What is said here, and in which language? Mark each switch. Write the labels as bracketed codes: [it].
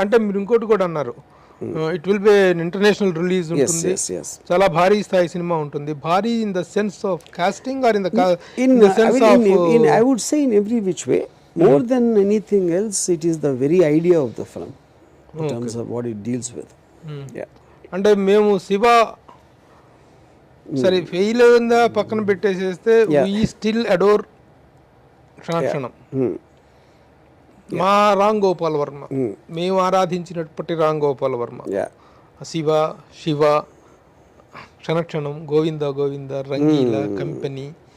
[te] అంటే మీరు ఇంకోటి కూడా అన్నారు, [en] it will be international release [te] ఉంటుంది, చాలా భారీ స్థాయి సినిమా ఉంటుంది. [en] భారీ in the sense of casting or in the sense of I would say in every which way. More than anything else, it is the very idea of the film in terms of what it deals with. [te] అంటే మేము శివ సరే fail అయిందా పక్కన పెట్టేసేస్తే [en] we still adore [te] క్షణక్షణం మా రామ్ గోపాల్ వర్మ, మేము ఆరాధించినప్పటి Ram Gopal Varma, Shiva Shiva క్షణక్షణం, Govinda Govinda, Rangila, company.